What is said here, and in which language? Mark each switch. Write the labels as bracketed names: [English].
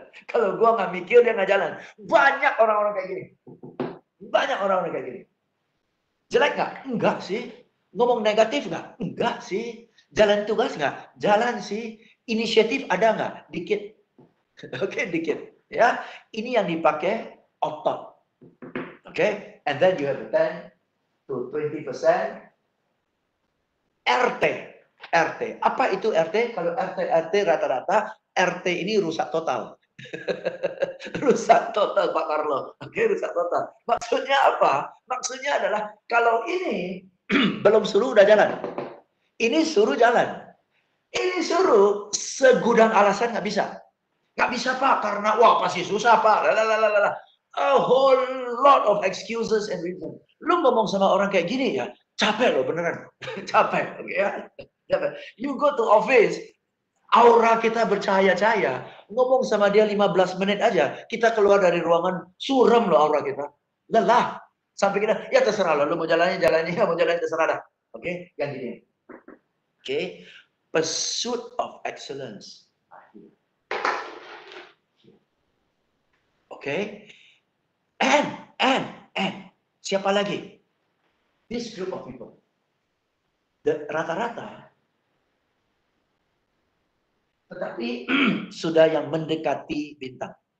[Indonesian] Kalau gua nggak mikir, dia nggak jalan. Banyak orang-orang kayak gini. Banyak orang-orang kayak gini. Jelek nggak? Enggak sih. Ngomong negatif nggak? Enggak sih. Jalan tugas nggak? Jalan sih. Inisiatif ada nggak? Dikit. Oke, dikit. Ya, ini yang dipakai otot. [English] Oke, and then you have a 10 to 20% RT. [Indonesian] RT. Apa itu RT? Kalau RT rata-rata, RT ini rusak total. Rusak total Pak Carlo. Oke, rusak total. Maksudnya apa? Maksudnya adalah kalau ini belum suruh udah jalan. Ini suruh jalan. Ini suruh segudang alasan nggak bisa. Nggak bisa Pak karena wah pasti susah Pak. Lalalala. [English] A whole lot of excuses and reasons. [Indonesian] Lu ngomong sama orang kayak gini ya, capek loh beneran. Capek, oke ya. [English] You go to office, [Indonesian] aura kita bercahaya-cahaya. Ngomong sama dia 15 menit aja, kita keluar dari ruangan, suram loh aura kita. Lelah. Sampai kita, ya terserah loh, lu mau jalannya, mau jalannya terserah dah. Oke, yang gini. [English] Oke, pursuit of excellence. Oke, and, [Indonesian] siapa lagi? [English] This group of people. [Indonesian] Rata-rata tetapi sudah yang mendekati bintang.